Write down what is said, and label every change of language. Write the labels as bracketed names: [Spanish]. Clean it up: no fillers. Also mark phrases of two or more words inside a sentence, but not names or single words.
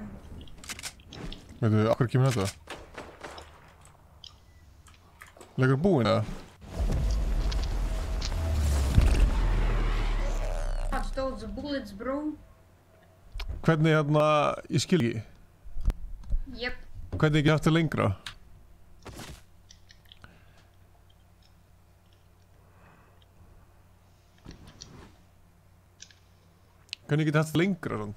[Icelandic] Veitu, akkur kemur þetta? Leggur búinn eða? [English] Dodged those bullets, bro. [Icelandic] Hvernig hérna, ég skil ekki. Yep. Hvernig ekki haft það lengra? Hvernig ekki haft það lengra svona?